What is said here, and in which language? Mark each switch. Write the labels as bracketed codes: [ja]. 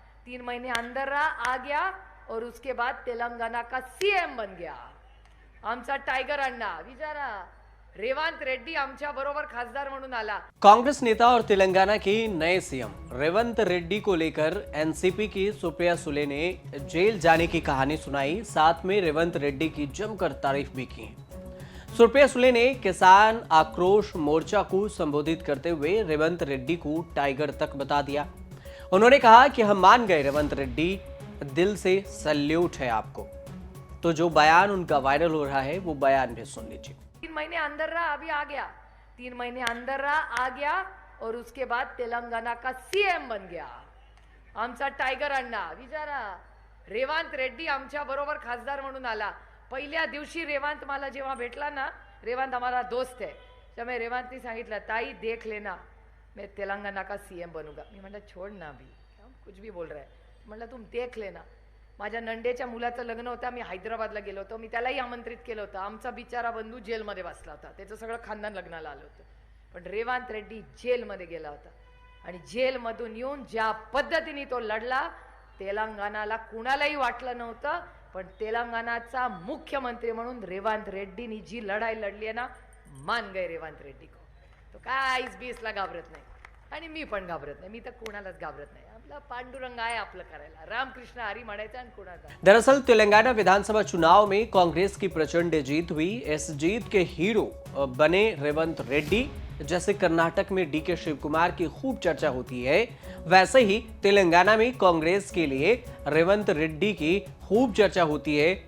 [hi] 3 महीने अंदर रहा, आ गया और उसके बाद तेलंगाना का सीएम बन गया। [mr] आमचा टायगर अण्णा विचारा रेवंत रेड्डी आमच्या बरोबर खासदार म्हणून आला। [hi] कांग्रेस नेता और तेलंगाना के नए सीएम रेवंत रेड्डी को लेकर एनसीपी की सुप्रिया सुले ने जेल जाने की कहानी सुनाई, साथ में रेवंत रेड्डी की जमकर तारीफ भी की। सुप्रिया सुले ने किसान आक्रोश मोर्चा को संबोधित करते हुए रेवंत रेड्डी को टाइगर तक बता दिया। उन्होंने कहा कि हम मान गए रेवंत रेड्डी, दिल से सल्यूट है आपको। तो जो बयान उनका वायरल हो रहा है वो बयान भी सुन लीजिए। 3 महीने अंदर रहा, अभी आ गया। 3 महीने अंदर रहा, आ गया और उसके बाद तेलंगाना का सीएम बन गया। [mr] आमचा टायगर अण्णा विचारा रेवंत रेड्डी आमच्या बरोबर खासदार म्हणून आला। पहिल्या दिवशी रेवंत मला जेव्हा भेटला ना, [hi] रेवंत हमारा दोस्त है, जब मैं [mr] रेवंतनी सांगितलं ताई [hi] देख लेना मैं तेलंगाना का सीएम बनूंगा। [mr] मी म्हटलं [hi] छोड़ ना अभी, कुछ भी बोल रहा है। [mr] म्हटलं [hi] तुम देख लेना। [mr] माझ्या नंडेच्या मुलाचं लग्न होतं, मी हैदराबादला गेलो होतो, मी त्यालाही आमंत्रित केलं होतं। आमचा बिचारा बंधू जेलमध्ये बसला होता, त्याचं सगळं खानदान लग्नाला आलं होतं, पण रेवंत रेड्डी जेलमध्ये गेला होता आणि जेलमधून येऊन ज्या पद्धतीने तो लढला, तेलंगानाला कुणालाही वाटलं नव्हतं, पण तेलंगानाचा मुख्यमंत्री म्हणून रेवंत रेड्डीनी जी लढाई लढली आहे ना, [hi] मान गए रेवंत रेड्डी को। [mr] तो काय 20-20ला घाबरत नाही आणि मी पण घाबरत नाही, मी तर कुणालाच घाबरत नाही। आपला पांडुरंग आहे आपलं करायला, रामकृष्ण हरी म्हणायचं आणि कुणाचा। [hi] दरअसल तेलंगाना विधानसभा चुनाव में कांग्रेस की प्रचंड जीत हुई। इस जीत के हीरो बने रेवंत रेड्डी। जैसे कर्नाटक में डीके शिव कुमार की खूब चर्चा होती है, वैसे ही तेलंगाना में कांग्रेस के लिए रेवंत रेड्डी की खूब चर्चा होती है।